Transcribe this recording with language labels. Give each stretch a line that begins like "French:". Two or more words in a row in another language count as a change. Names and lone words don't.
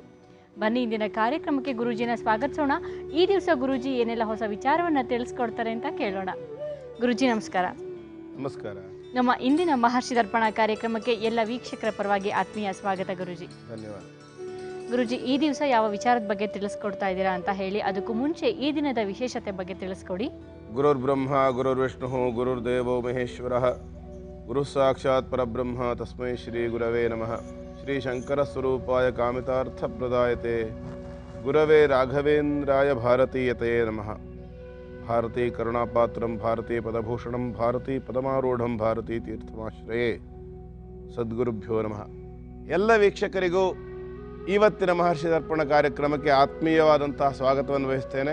Kannada: ಬನ್ನಿ ಇಂದಿನ ಕಾರ್ಯಕ್ರಮಕ್ಕೆ ಗುರೂಜಿನ ಸ್ವಾಗತಿಸೋಣ. ಈ ದಿವಸ ಗುರೂಜಿ ಏನೆಲ್ಲ ಹೊಸ ವಿಚಾರವನ್ನು ತಿಳಿಸ್ಕೊಡ್ತಾರೆ ಅಂತ ಕೇಳೋಣ. ಗುರೂಜಿ ನಮಸ್ಕಾರ. ನಮಸ್ಕಾರ. ನಮ್ಮ ಇಂದಿನ ಮಹರ್ಷಿ ದರ್ಪಣ ಕಾರ್ಯಕ್ರಮಕ್ಕೆ ಎಲ್ಲ ವೀಕ್ಷಕರ ಪರವಾಗಿ ಆತ್ಮೀಯ ಸ್ವಾಗತ ಗುರೂಜಿ. ಧನ್ಯವಾದ. ಗುರೂಜಿ, ಈ ದಿವಸ ಯಾವ ವಿಚಾರದ ಬಗ್ಗೆ ತಿಳಿಸ್ಕೊಡ್ತಾ ಇದ್ದೀರಾ ಅಂತ ಹೇಳಿ, ಅದಕ್ಕೂ ಮುಂಚೆ ಈ ದಿನದ ವಿಶೇಷತೆ ಬಗ್ಗೆ ತಿಳಿಸ್ಕೊಡಿ.
Sanskrit: ಗುರುರ್ ಬ್ರಹ್ಮ ಗುರುರ್ ವಿಷ್ಣು ಗುರುರ್ ದೇವೋ ಮಹೇಶ್ವರ ಗುರು ಸಾಕ್ಷಾತ್ ಪರಬ್ರಹ್ಮ ತಸ್ಮೈ ಶ್ರೀ ಗುರವೇ ನಮಃ. ಶ್ರೀ ಶಂಕರ ಸ್ವರೂಪಾಯ ಕಾಮಿತಾರ್ಥ ಪ್ರದಾಯತೆ ಗುರವೇ ರಾಘವೇಂದ್ರಾಯ ಭಾರತೀಯತೆ ನಮಃ. ಭಾರತೀ ಕರುಣಾಪಾತ್ರಂ ಭಾರತೀ ಪದಭೂಷಣಂ ಭಾರತೀ ಪದಮಾರೂಢಂ ಭಾರತೀ ತೀರ್ಥಮಾಶ್ರಯೇ ಸದ್ಗುರುಭ್ಯೋ ನಮಃ.
Kannada: ಎಲ್ಲ ವೀಕ್ಷಕರಿಗೂ ಇವತ್ತಿನ ಮಹರ್ಷಿ ದರ್ಪಣ ಕಾರ್ಯಕ್ರಮಕ್ಕೆ ಆತ್ಮೀಯವಾದಂತಹ ಸ್ವಾಗತವನ್ನು ವಹಿಸ್ತೇನೆ.